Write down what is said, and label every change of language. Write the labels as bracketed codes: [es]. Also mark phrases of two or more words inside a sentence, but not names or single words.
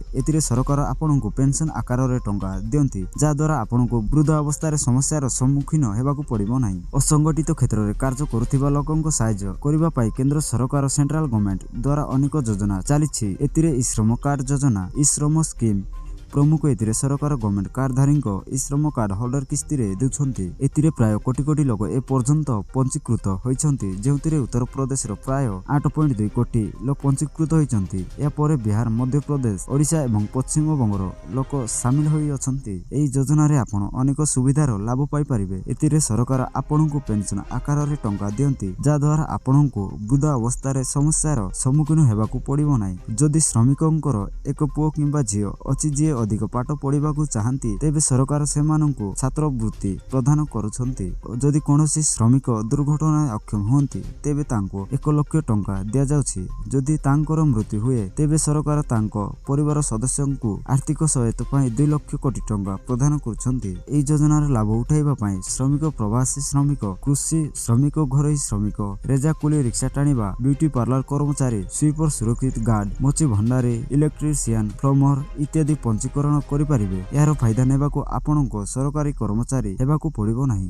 [or] ଏଥିରେ ସରକାର ଆପଣ କୁ ପେନସନ ଆକାର ରେ ଟଙ୍କା ଦିଅନ୍ତି ଯା ଦ୍ୱାରା ଆପଣ କୁ ବୃଦ୍ଧ ଅବସ୍ଥା ରେ ସମସ୍ୟାର ସମ୍ମୁଖୀନ ହେବାକୁ ପଡ଼ିବ ନାହିଁ। ଅସଂଗଠିତ କ୍ଷେତ୍ର ରେ କାର୍ଯ୍ୟ କରୁଥିବା ଲୋକଙ୍କୁ ସହାୟ କରିବା ପାଇଁ କେନ୍ଦ୍ର ସରକାର [en] central government [or] ଦ୍ୱାରା ଅନେକ ଯୋଜନା ଚାଲିଛି। ଏଥିରେ ଇ ଶ୍ରମ କାର୍ଡ ଯୋଜନା ଇ ଶ୍ରମ ସ୍କିମ ପ୍ରମୁଖ। ଏଥିରେ ସରକାର ଗଭର୍ଣ୍ଣମେଣ୍ଟ କାର୍ଡ ଧାରୀ କୁ ଇ ଶ୍ରମ [en] card holder [or] କିସ୍ତି ରେ ଦେଉଛନ୍ତି। ଏଥିରେ ପ୍ରାୟ କୋଟି କୋଟି ଲୋକ ଏ ପର୍ଯ୍ୟନ୍ତ ପଞ୍ଜୀକୃତ ହୋଇଛନ୍ତି ଯେଉଁଥିରେ ଉତ୍ତର ପ୍ରଦେଶ ର ପ୍ରାୟ 8.2 କୋଟି ଲୋକ ପଞ୍ଜୀକୃତ ହୋଇଛନ୍ତି। ଯା ପରେ ବିହାର ମଧ୍ୟ ପ୍ରଦେଶ ଓଡ଼ିଶା ଏବଂ ପଶ୍ଚିମ ବଙ୍ଗର ଲୋକ ସାମିଲ ହୋଇ ଅଛନ୍ତି। ଏହି ଯୋଜନା ରେ ଆପଣ ଅନେକ ସୁବିଧାର ଲାଭ ପାଇ ପାରିବେ। ଏଥିରେ ସରକାର ଆପଣଙ୍କୁ ପେନସନ ଆକାର ରେ ଟଙ୍କା ଦିଅନ୍ତି ଯା ଦ୍ୱାରା ଆପଣଙ୍କୁ ବୃଦ୍ଧ ଅବସ୍ଥା ରେ ସମସ୍ୟାର ସମ୍ମୁଖୀନ ହେବାକୁ ପଡ଼ିବ ନାହିଁ। ଯଦି ଶ୍ରମିକଙ୍କର ଏକ ପୁଅ କିମ୍ବା ଝିଅ ଅଛି ଯେ ଅଧିକ ପାଠ ପଢ଼ା ଚାହାନ୍ତି ତେବେ ସରକାର ସେମାନଙ୍କୁ ଛାତ୍ରବୃତ୍ତି ପ୍ରଦାନ କରୁଛନ୍ତି। ଯଦି କୌଣସି ଶ୍ରମିକ ଦୁର୍ଘଟଣା ଅକ୍ଷମ ହୁଅନ୍ତି ତେବେ ତାଙ୍କୁ 1 ଲକ୍ଷ ଟଙ୍କା ଦିଆ ଯାଉଛି। ଯଦି ତାଙ୍କର ମୃତ୍ୟୁ ହୁଏ ତେବେ ସରକାର ତାଙ୍କ ପରିବାର ସଦସ୍ୟଙ୍କୁ ଆର୍ଥିକ ସହାୟତା ପାଇଁ 2 ଲକ୍ଷ କୋଟି ଟଙ୍କା ପ୍ରଦାନ କରୁଛନ୍ତି। ଏହି ଯୋଜନାର ଲାଭ ଉଠାଇବା ପାଇଁ ଶ୍ରମିକ ପ୍ରବାସୀ ଶ୍ରମିକ କୃଷି ଶ୍ରମିକ ଘରୋଇ ଶ୍ରମିକ ରେଜା କୁଲି ରିକ୍ସା ଟାଣିବା [en] beauty parlour [or] କର୍ମଚାରୀ ସ୍ୱିପର ସୁରକ୍ଷିତ ଗାର୍ଡ ମୋଚି ଭଣ୍ଡାରୀ [en] electrician plumber [or] ଇତ୍ୟାଦି ପଞ୍ଜୀକରଣ କରି ପାରିବେ। ଯାର ଫାଇଦା ନେବାକୁ ଆପଣଙ୍କୁ ସରକାରୀ କର୍ମଚାରୀ ହେବାକୁ ପଡ଼ିବ ନାହିଁ।